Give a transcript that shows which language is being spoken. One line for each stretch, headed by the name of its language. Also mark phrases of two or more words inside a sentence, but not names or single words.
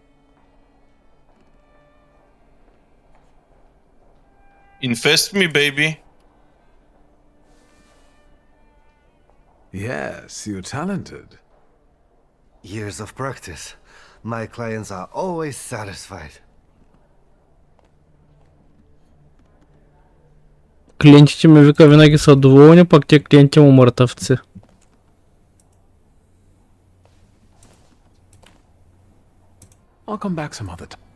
English: Infest me, baby. Yes, you're talented. Years of practice. My clients are always satisfied.
Bulgarian: Клиентите ми вика винаги са доволни, пък те клиенти му мъртъвци.
English: I'll come back some other time.